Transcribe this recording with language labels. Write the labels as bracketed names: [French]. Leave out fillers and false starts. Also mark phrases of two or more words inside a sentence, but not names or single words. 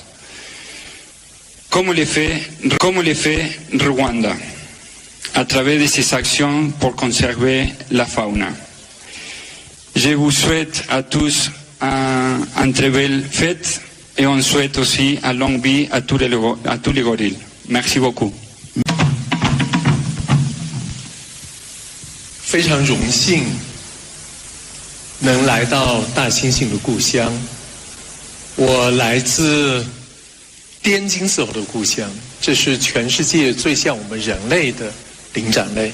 [French] Comme le fait Rwanda, à travers de ses actions pour conserver la faune. Je vous souhaite à tous une très belle fête et on souhaite aussi une longue vie à tous les gorilles. Merci beaucoup. [Chinese] 非常荣幸能来到大猩猩的故乡。我来自滇金丝猴的故乡，这是全世界最像我们人类的灵长类。